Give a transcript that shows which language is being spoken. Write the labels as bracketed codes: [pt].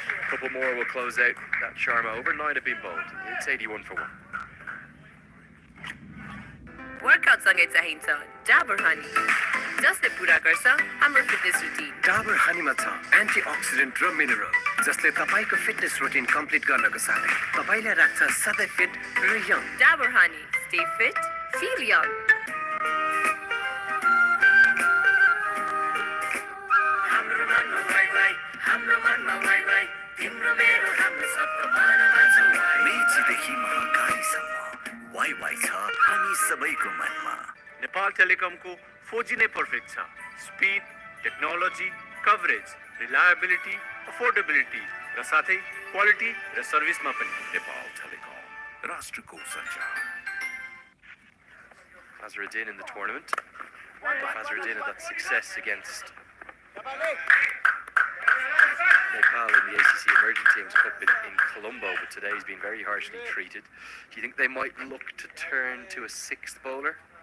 [en] A couple more will close out that Sharma over. 9 have been bowled. It's 81 for 1. [ne] Workout सँगै चाहिन्छ Dabur honey जसले पुरा गर्छ हाम्रो फिटनेस रुटिन डाबर हनीमा छ एन्टिअक्सिडेन्ट र मिनरल जसले तपाईको फिटनेस रुटिन कम्प्लिट गर्नको साथै तपाईलाई राख्छ सधैँ फिट र young [en] Dabur honey stay fit feel young [ne] हाम्रो मनमा वाइ तिम्रो मेरो हाम्रो सबको मनमा छ मेचीदेखि महाकालीसम्म वाइ छ हामी सबैको मनमा नेपाल टेलिकमको 4G नै पर्फेक्ट छ speed technology coverage reliability affordability र साथै क्वालिटी र सर्भिसमा पनि नेपाल टेलिकम राष्ट्रको सञ्चार [en] Fazruddin in the tournament. Fazruddin had that success against Nepal in the ACC Emerging Teams Cup in Colombo, but today he's been very harshly treated. Do you think they might look to turn to a 6th bowler?